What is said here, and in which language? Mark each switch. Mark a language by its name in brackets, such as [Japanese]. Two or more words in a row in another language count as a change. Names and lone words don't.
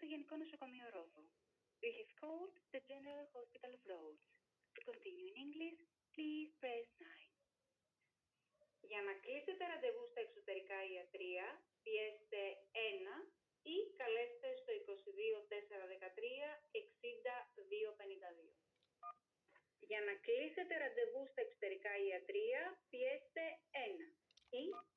[Greek] Εθνικό Νοσοκομείο Ρόδου. [English] You have called the General Hospital of Rhodes. To continue in English, please press 9. [Greek] Για να κλείσετε ραντεβού στα εξωτερικά ιατρεία, πιέστε 1 ή καλέστε στο 22 413 60 252. Για να κλείσετε ραντεβού στα εξωτερικά ιατρεία, πιέστε 1 ή...